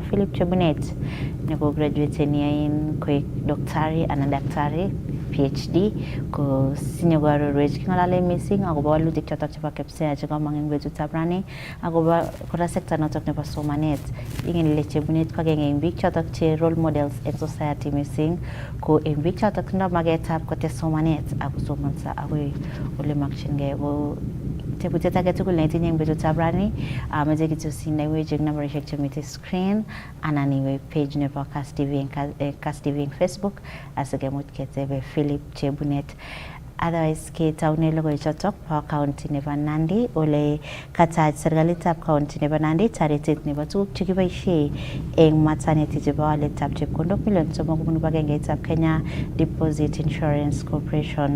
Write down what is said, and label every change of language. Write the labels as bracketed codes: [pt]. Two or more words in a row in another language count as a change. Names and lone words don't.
[kln] Philip Chebunet neko graduaten yain koek daktari anan daktari PhD ko sinyo koarorwech king'alale missing akobo walutik chotok chebo Kjsea chekomong eng betutab rani akobo kora sekta notok nebo somanet. Ingen ile Chebunet ko agenge eng biik chotok che [en] role models [kln] eng society missing ko eng biik chotok tindoi magetab kotes somanet ak kosomonso akoi ole makchingei ko tebutiet age tugul neitinye eng betutab rani amache kityo sinaiwech eng nambarishek chemitei screen anan iwe page nebo Kass TV eng Facebook asikemuch ketebe Philip Chebunet. Otherwise ketaune logoiwek chotok po county nebo Nandi ole katach serikalitab county nebo Nandi taretet nebo tuguk chekiboisie eng maternity chebo waletab chepkondok million 3 kobun kibagengeitab Kenya Deposit Insurance Corporation.